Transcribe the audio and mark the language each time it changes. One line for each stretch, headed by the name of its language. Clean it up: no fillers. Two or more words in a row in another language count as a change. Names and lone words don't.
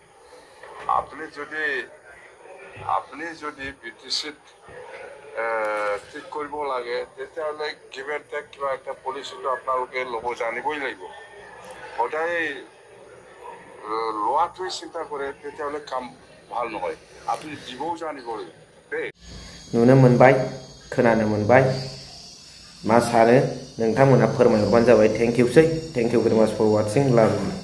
Assamese: আপুনি যদি বিটিচিত ঠিক কৰিব লাগে তেতিয়াহ'লে
English: given take
Assamese: কিবা এটা পলিচিটো আপোনালোকে ল'ব জানিবই লাগিব সদায় লোৱাটোৱে চিন্তা কৰে তেতিয়াহ'লে কাম ভাল নহয় আপুনি দিবও জানিব লাগিব দেই
Bodo: नुनो मोनबाय खोनानो मोनबाय मा सानो नोंथांमोना फोरमायहरबानो जाबाय
English: thank you very much for watching love